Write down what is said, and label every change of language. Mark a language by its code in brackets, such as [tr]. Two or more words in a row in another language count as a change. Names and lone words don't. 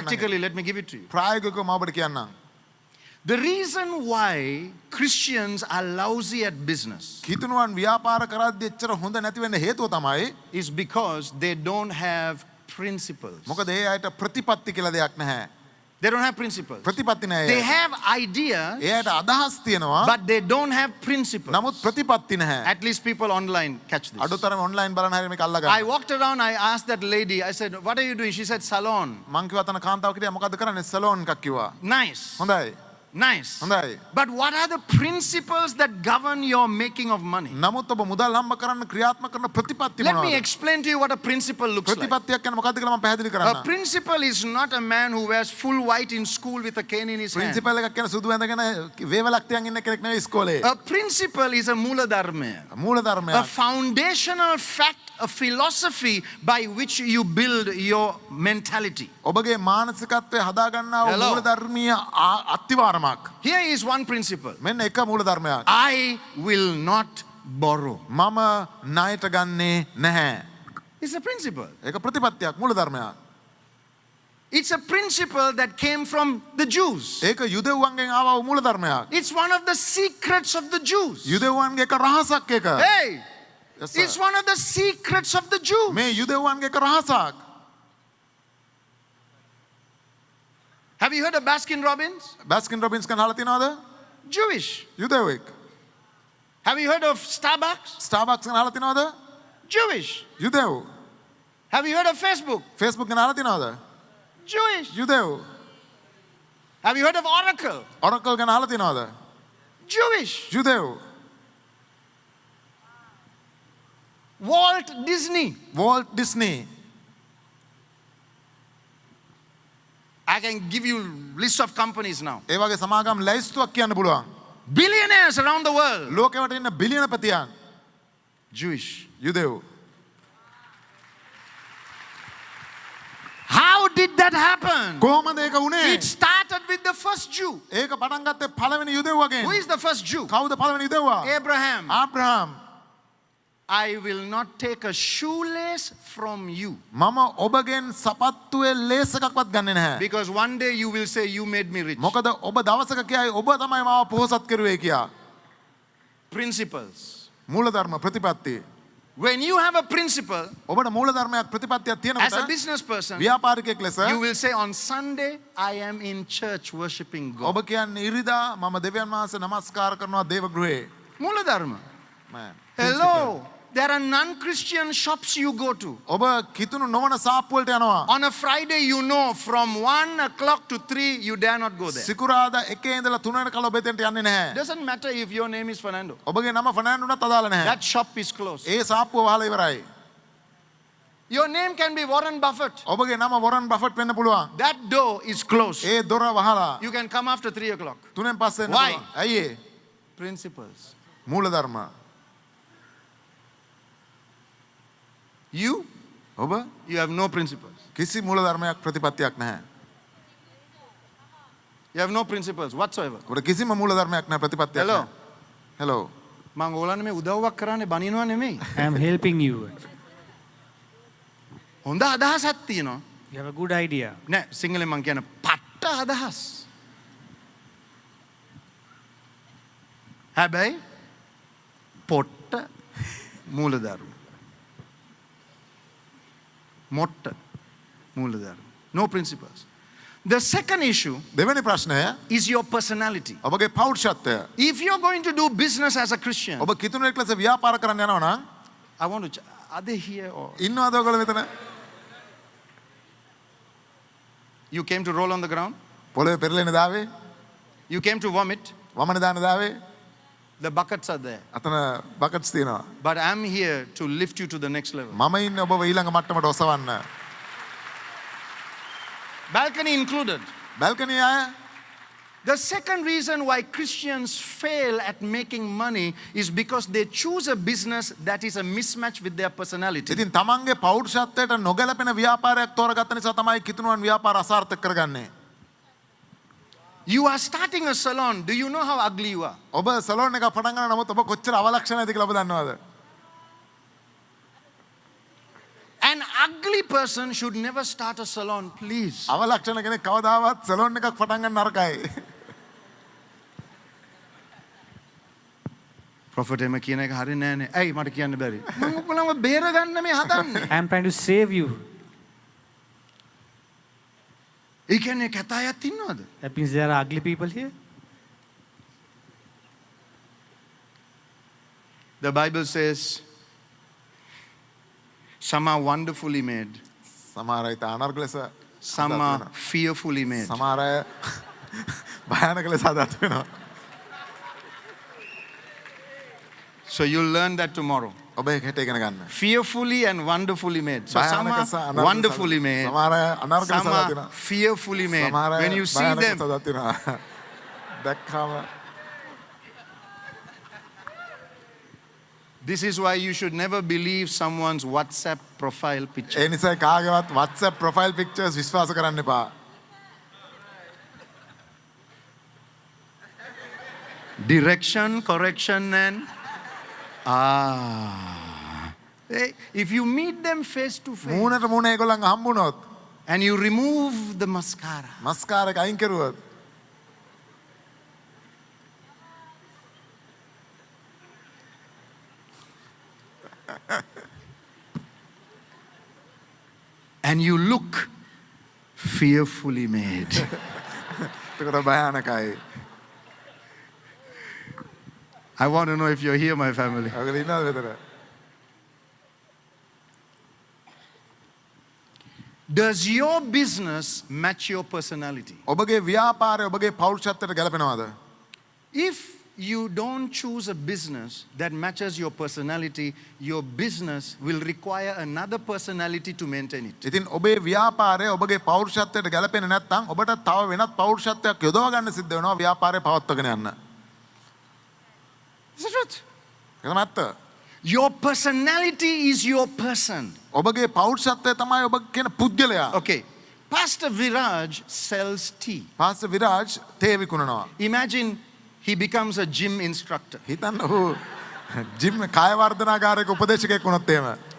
[en] Practically, let me give it to you. [si] ප්‍රායෝගිකව මම ඔබට කියන්නම්. [en] The reason why Christians are lousy at business [si] කිතුණුවන් ව්‍යාපාර කරද්දී එච්චර හොඳ නැති වෙන්න හේතුව තමයි [en] is because they don't have principles. [si] මොකද ඒ අයට ප්‍රතිපත්ති කියලා දෙයක් නැහැ. [en] They don't have principles. [si] ප්‍රතිපත්ති නැහැ. [en] They have ideas, [si] ඒ අයට අදහස් තියෙනවා. [en] but they don't have principles. [si] නමුත් ප්‍රතිපත්ති නැහැ. [en] At least people online catch this. [si] අඩුතරම ඔන්ලයින් බලන හැරි මේක අල්ලා [en] I [si] ගන්න. [en] walked around, I asked that lady, I said, what are you doing? She said, salon. [si] මං කිව්වා තන කාන්තාව කිව්වා මොකද්ද කරන්නේ? සැලෝන් එකක් කිව්වා. [en] Nice. [si] හොඳයි. [en] Nice. [si] හොඳයි. [en] But what are the principles that govern your making of money? [si] නමුත් ඔබ මුදල් හම්බ කරන්න ක්‍රියාත්මක කරන ප්‍රතිපත්ති [en] Let me [si] මොනවද? [en] explain to you what a principle looks like. [si] ප්‍රතිපත්තියක් කියන්නේ මොකද්ද කියලා මම පැහැදිලි [en] A [si] කරන්නම්. [en] principal is not a man who wears full white in school with a cane in his hand. [si] ප්‍රින්සිපල් එකක් කියන්නේ සුදු ඇඳගෙන වේවලක් තියන් ඉන්න කෙනෙක් නෙවෙයි ඉස්කෝලේ. [en] A principle is a [si] මූල ධර්ම, මූල [en] a [si] ධර්මයක්. [en] foundational fact, a philosophy by which you build your mentality. [si] ඔබගේ මානසිකත්වය හදා ගන්නා වූ [en] Hello. [si] මූල ධර්මීය අත්තිවාරමක්. [en] Here is one principle. [si] මෙන්න එක මූල ධර්මයක්. [en] I will not borrow. [si] මම ණයට ගන්නේ නැහැ. [en] It's a principle. [si] ඒක ප්‍රතිපත්තියක් මූල ධර්මයක්. [en] It's a principle that came from the Jews. [si] ඒක යුදෙව්වන්ගෙන් ආවා වූ මූල ධර්මයක්. [en] It's one of the secrets of the Jews. [si] යුදෙව්වන්ගේ එක රහසක් ඒක. [en] Hey, Yes, sir. it's one of the secrets of the Jews. [si] මේ යුදෙව්වන්ගේ එක රහසක්. [en] Have you heard of Baskin Robbins? [si] බැස්කින් රොබින්ස් ගැන අහලා තියෙනවද? [en] Jewish. [si] යුදෙවෙක්. [en] Have you heard of Starbucks? [si] ස්ටාර්බක්ස් ගැන අහලා තියෙනවද? [en] Jewish. [si] යුදෙව්. [en] Have you heard of Facebook? [si] Facebook ගැන අහලා තියෙනවද? [en] Jewish. [si] යුදෙව්. [en] Have you heard of Oracle? [si] Oracle ගැන අහලා තියෙනවද? [en] Jewish. [si] යුදෙව්. [en] Walt Disney. Walt Disney. I can give you list of companies now. [si] ඒ වගේ සමාගම් ලැයිස්තුවක් කියන්න පුළුවන්. [en] Billionaires around the world. [si] ලෝකෙවට ඉන්න බිලියන පතියන් [en] Jewish. [si] යුදෙව්. [en] How did that happen? [si] කොහොමද ඒක වුණේ? [en] It started with the first Jew. [si] ඒක පටන් ගත්තේ පළවෙනි යුදෙව්වගෙන්. [en] Who is the first Jew? [si] කවුද පළවෙනි යුදෙව්වා? [en] Abraham. [si] ආබ්‍රහම්. [en] I will not take a shoelace from you. [si] මම ඔබගෙන් සපත්තුවේ ලේස් එකක්වත් ගන්නෙ නැහැ. [en] Because one day you will say, you made me rich. [si] මොකද ඔබ දවසක කියයි ඔබ තමයි මාව පොහොසත් කරුවේ කියා. [en] Principles. [si] මූලධර්ම ප්‍රතිපත්ති. [en] When you have a principle, [si] ඔබට මූලධර්මයක් ප්‍රතිපත්තියක් [en] as a [si] තියෙනකොට [en] business person, [si] ව්‍යාපාරිකයෙක් ලෙස [en] you will say, on Sunday, I am in church worshiping God. [si] ඔබ කියන්නේ ඉරිදා මම දෙවියන් වහන්සේ නමස්කාර කරනවා දේව ගෘහේ. මූල ධර්ම. [en] Man. Hello. There are non-Christian shops you go to. [si] ඔබ කිතුණු නොවන සාප්පු වලට යනවා. [en] On a Friday, you know, from 1 o'clock to 3, you dare not go there. [si] සිකුරාදා 1 ඉඳලා 3 වෙනකල් ඔබ එතෙන්ට යන්නේ නැහැ. [en] Doesn't matter if your name is Fernando. [si] ඔබගේ නම ෆර්නෑන්ඩෝටත් අදාළ නැහැ. [en] That shop is closed. [si] ඒ සාප්පුව වහලා ඉවරයි. [en] Your name can be Warren Buffett. [si] ඔබගේ නම වොරන් බෆට් වෙන්න පුළුවන්. [en] That door is closed. [si] ඒ දොර වහලා [en] You can come after 3 o'clock. [si] 3න් පස්සේ එන්න [en] Why? [si] පුළුවන්. ඇයි ඒ? [en] Principles. [si] මූලධර්ම. [en] You [si] ඔබ [en] have no principles. [si] කිසි මූලධර්මයක් ප්‍රතිපත්තියක් නැහැ. [en] You have no principles whatsoever. [si] ඔබට කිසිම මූලධර්මයක් නැහැ ප්‍රතිපත්තියක් [en] Hello. [si] නැහැ. හෙලෝ. මං ඕලන්න මේ උදව්වක් කරන්නේ බනිනවා නෙමෙයි. [en] I am helping you. [si] හොඳ අදහසක් තියෙනවා. [en] You have a good idea. [si] නෑ සිංහලෙන් මං කියන පට්ට අදහස්. හැබැයි පොට්ට මූලධර්ම. මොට්ට මූලධර්ම. [en] No principles. The second issue [si] දෙවෙනි ප්‍රශ්නය [en] is your personality. [si] ඔබගේ පෞරුෂත්වය. [en] If you're going to do business as a Christian, [si] ඔබ කිතුණෙක් ලෙස ව්‍යාපාර කරන්න යනවා නම් [en] I want to, are they here or? [si] ඉන්නවද ඔයගොල්ලෝ මෙතන? [en] You came to roll on the ground? [si] පොළවේ පෙරලෙන දාවේ? [en] You came to vomit? [si] වමන දාන දාවේ? [en] The buckets are there. [si] අතන බකට්ස් තියෙනවා. [en] But I'm here to lift you to the next level. [si] මම ඉන්නේ ඔබව ඊළඟ මට්ටමට ඔසවන්න. [en] Balcony included. [si] බැල්කනි අය [en] The second reason why Christians fail at making money is because they choose a business that is a mismatch with their personality. [si] ඉතින් තමන්ගේ පෞරුෂත්වයට නොගැලපෙන ව්‍යාපාරයක් තෝරගත්ත නිසා තමයි කිතුණුවන් ව්‍යාපාර අසාර්ථක කරගන්නේ. [en] You are starting a salon. Do you know how ugly you are? [si] ඔබ සලෝන් එකක් පටන් ගන්න නමුත් ඔබ කොච්චර අවලක්ෂණ ඇති කියලා ඔබ දන්නවද? [en] An ugly person should never start a salon, please. [si] අවලක්ෂණ කෙනෙක් කවදාවත් සලෝන් එකක් පටන් ගන්න නරකයි. Prophet එම කියන එක හරිය නෑනේ. ඇයි මට කියන්න බැරි? මම ඔයගොල්ලන්ව බේර ගන්න මේ හදන්නේ. [en] I am trying to save you. [si] ඒ කියන්නේ කතායක් ඉන්නවද? [en] That means there are ugly people here. The Bible says some are wonderfully made, [si] සමහර අය අනර්ග ලෙස [en] some are fearfully made. [si] සමහර අය භයානක ලෙස හදත් වෙනවා. [en] So you'll learn that tomorrow. [si] ඔබ ඒක හෙට ඉගෙන ගන්න. [en] Fearfully and wonderfully made. So some [si] භයානක සහ [en] are [si] අනර්ග [en] wonderfully made, [si] සමහර අය අනර්ග ලෙස [en] some [si] හදත් [en] are [si] වෙනවා. [en] fearfully made. [si] සමහර අය [en] When you see [si] භයානක [en] them, [si] ලෙස හදත් වෙනවා. දැක්කම [en] this is why you should never believe someone's WhatsApp profile picture. [si] ඒ නිසා කාගේවත් [en] WhatsApp profile pictures [si] විශ්වාස කරන්න එපා. [en] Direction, correction, and Hey, if you meet them face to face [si] මූණට මූණ ඒගොල්ලන් හම්බුනොත් [en] and you remove the mascara, [si] මස්කාර එක අයින් කරුවොත් [en] and you look fearfully made. [si] එතකොට භයානකයි. [en] I want to know if you're here, my family. [si] ඔයගොල්ලෝ ඉන්නවද මෙතන? [en] Does your business match your personality? [si] ඔබගේ ව්‍යාපාරය ඔබගේ පෞරුෂත්වයට ගැලපෙනවද? [en] If you don't choose a business that matches your personality, your business will require another personality to maintain it. [si] ඉතින් ඔබේ ව්‍යාපාරය ඔබගේ පෞරුෂත්වයට ගැලපෙන්නේ නැත්නම් ඔබට තව වෙනත් පෞරුෂත්වයක් යොදවා ගන්න සිද්ධ වෙනවා ව්‍යාපාරය පවත්වාගෙන යන්න. [en] Is that right? [si] ඒක නැත්ත. [en] Your personality is your person. [si] ඔබගේ පෞරුෂත්වය තමයි ඔබ කියන පුද්ගලයා. [en] Okay. Pastor Viraj sells tea. [si] පාස්ටර් විරාජ් තේ විකුණනවා. [en] Imagine he becomes a gym instructor. [si] හිතන්න ඔහු ජිම් කාය වර්ධනාගාරයක උපදේශකයෙක් වුණොත් එහෙම.